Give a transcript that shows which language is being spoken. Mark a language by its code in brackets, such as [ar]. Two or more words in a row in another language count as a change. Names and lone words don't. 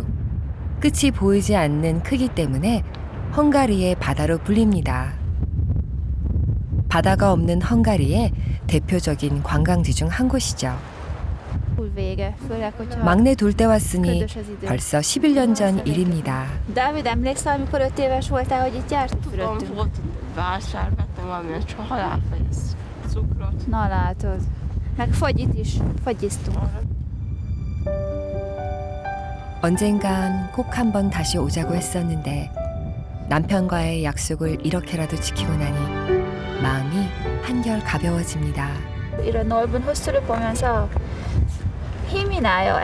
[ko] 끝이 보이지 않는 크기 때문에 헝가리의 바다로 불립니다. 바다가 없는 헝가리의 대표적인 관광지 중 한 곳이죠. 막내 돌 때 왔으니 벌써 11년 전 일입니다. [hu] Dávid, emlékszel, amikor 5 éves voltál, hogy itt járt? Volt vásár, vettem valamilyen csokoládét, vagy cukrot. Na látod. Meg fagyit is, fagyiztunk. [ko] 언젠간 꼭 한번 다시 오자고 했었는데 남편과의 약속을 이렇게라도 지키고 나니 마음이 한결 가벼워집니다. 이런 넓은 호수를 보면서 힘이 나요.